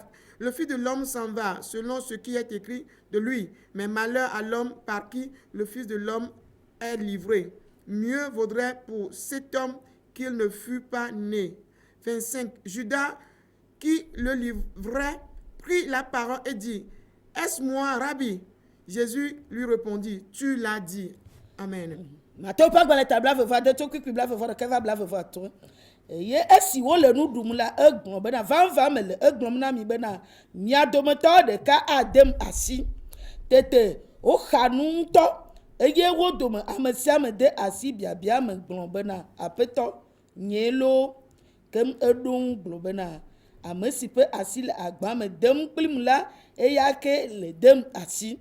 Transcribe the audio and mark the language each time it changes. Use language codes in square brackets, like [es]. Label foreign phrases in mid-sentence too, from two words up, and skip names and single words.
[fr] Le Fils de l'homme s'en va selon ce qui est écrit de lui, mais malheur à l'homme par qui le Fils de l'homme est livré. Mieux vaudrait pour cet homme qu'il ne fût pas né. 25. Judas, qui le livrait, prit la parole et dit: est-ce moi, Rabbi? Jésus lui répondit: tu l'as dit. Amen. [ee] eye wo dome ame sia ame de asi biabia me gblɔ bena aƒetɔ nye lo kem eɖo gblɔ bena ame si ƒe asi le agba me dem kplim la eya ke le dem asi.